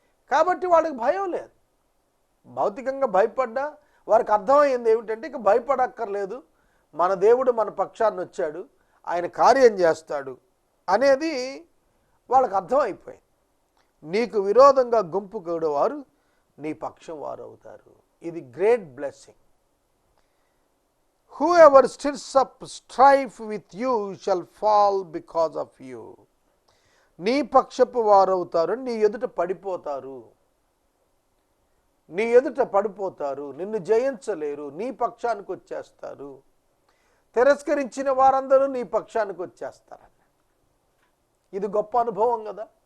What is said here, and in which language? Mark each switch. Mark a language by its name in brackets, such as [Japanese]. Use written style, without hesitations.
[Telugu] కాబట్టి వాళ్ళకి భయం లేదు. భౌతికంగా భయపడ్డా వారికి అర్థమైంది ఏమిటంటే ఇక భయపడక్కర్లేదు, మన దేవుడు మన పక్షాన్ని వచ్చాడు, ఆయన కార్యం చేస్తాడు అనేది వాళ్ళకి అర్థమైపోయింది. నీకు విరోధంగా గుంపు కూడేవారు నీ పక్షం వారు అవుతారు. ఇది great blessing. [English] Whoever stirs up strife with you shall fall because of you. [Telugu] నీ పక్షపు వారవుతారు, నీ ఎదుట పడిపోతారు, నీ ఎదుట పడిపోతారు, నిన్ను జయించలేరు, నీ పక్షానికి వచ్చేస్తారు. తిరస్కరించిన వారందరూ నీ పక్షానికి వచ్చేస్తారన్న. ఇది గొప్ప అనుభవం కదా.